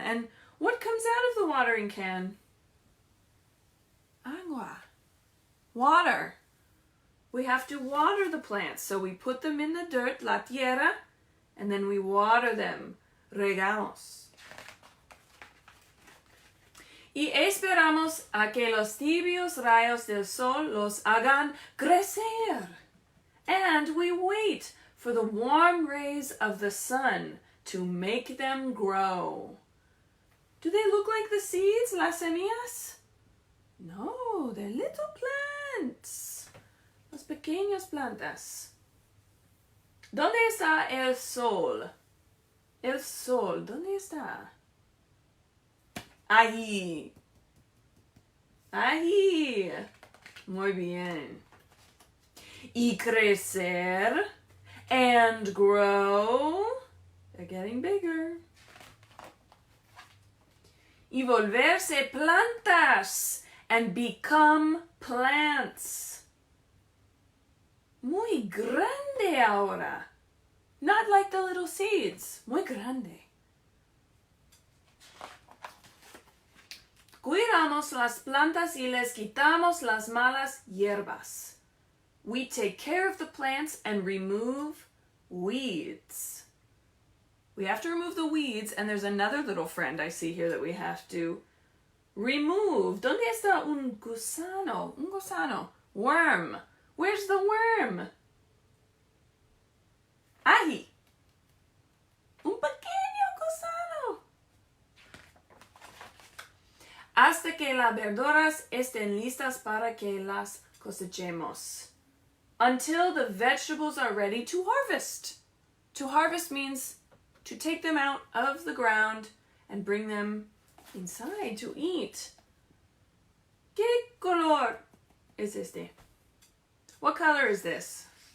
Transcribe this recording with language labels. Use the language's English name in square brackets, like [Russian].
[English] And what comes out of the watering can? Agua. Water. We have to water the plants, so we put them in the dirt, la tierra, and then we water them, regamos. [Spanish] Y esperamos a que los tibios rayos del sol los hagan crecer. [English] And we wait for the warm rays of the sun to make them grow. Do they look like the seeds, las semillas? No, they're little plants. [Spanish] Las pequeñas plantas. ¿Dónde está el sol? El sol, ¿dónde está? Ahí. Ahí. Muy bien. Y crecer [English] and grow. They're getting bigger. [Spanish] Y volverse plantas [English] and become plants. [Spanish] Muy grande ahora. [English] Not like the little seeds. [Spanish] Muy grande. Cuidamos las plantas y les quitamos las malas hierbas. [English] We take care of the plants and remove weeds. We have to remove the weeds, and there's another little friend I see here that we have to remove. [Spanish] ¿Dónde está un gusano? Un gusano. [English] Worm. Where's the worm? [Spanish] Ají. Un pequeño gusano. Hasta que las verduras estén listas para que las cosechemos. [English] Until the vegetables are ready to harvest. To harvest means to take them out of the ground and bring them inside to eat. [Spanish] ¿Qué color es este? [English] What color is this?